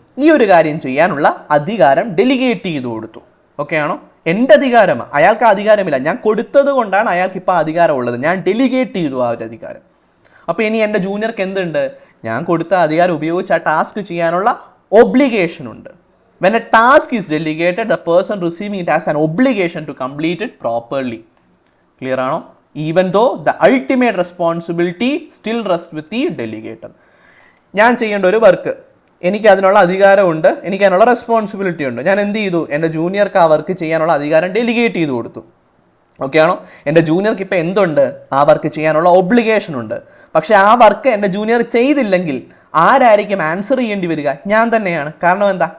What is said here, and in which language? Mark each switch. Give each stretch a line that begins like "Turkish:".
Malayalam: ഈ ഒരു കാര്യം ചെയ്യാനുള്ള അധികാരം ഡെലിഗേറ്റ് ചെയ്തു കൊടുത്തു. ഓക്കെ ആണോ? എൻ്റെ അധികാരമാണ്, അയാൾക്ക് അധികാരമില്ല, ഞാൻ കൊടുത്തത് കൊണ്ടാണ് അയാൾക്ക് ഇപ്പോൾ അധികാരം ഉള്ളത്, ഞാൻ ഡെലിഗേറ്റ് ചെയ്തു ആ ഒരു അധികാരം. അപ്പോൾ ഇനി എൻ്റെ ജൂനിയർക്ക് എന്തുണ്ട്? ഞാൻ കൊടുത്ത അധികാരം ഉപയോഗിച്ച് ആ ടാസ്ക് ചെയ്യാനുള്ള ഒബ്ലിഗേഷൻ ഉണ്ട്.
English: When a task is delegated, the person receiving it has an obligation to complete it properly. Clear
Malayalam: ആണോ?
English: Even though the ultimate responsibility still rests with the delegator.
Malayalam: ഞാൻ ചെയ്യേണ്ട ഒരു വർക്ക്, എനിക്ക് അതിനുള്ള അധികാരമുണ്ട്, എനിക്ക് അതിനുള്ള റെസ്പോൺസിബിലിറ്റി ഉണ്ട്. ഞാൻ എന്ത് ചെയ്തു? എൻ്റെ ജൂനിയർക്ക് ആ വർക്ക് ചെയ്യാനുള്ള അധികാരം ഡെലിഗേറ്റ് ചെയ്ത് കൊടുത്തു. ഓക്കെ ആണോ? എൻ്റെ ജൂനിയർക്ക് ഇപ്പോൾ എന്തുണ്ട്? ആ വർക്ക് ചെയ്യാനുള്ള ഒബ്ലിഗേഷൻ ഉണ്ട്. പക്ഷേ ആ വർക്ക് എൻ്റെ ജൂനിയർ ചെയ്തില്ലെങ്കിൽ ആരായിരിക്കും ആൻസർ ചെയ്യേണ്ടി വരിക? ഞാൻ തന്നെയാണ്. കാരണം എന്താ?